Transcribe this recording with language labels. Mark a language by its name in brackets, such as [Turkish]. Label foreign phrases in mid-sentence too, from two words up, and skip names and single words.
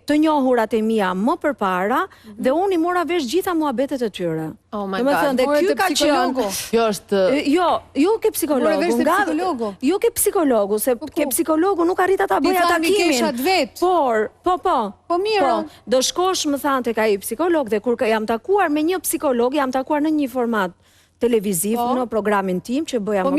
[Albanian] të njohurat e mia më përpara dhe unë i mora vesh gjitha muhabetet e tyre. [English] Oh my God, [Albanian] ky ka qenë. Kjo është Jo ke psikologu. Jo ke psikologu, se ke psikologu nuk arrita ta bëj atakimin. Po mirë. Do shkosh, më thanë, tek ai psikolog dhe kur jam takuar me një psikolog, jam takuar në një format televiziv në programin tim që bëja më përpara.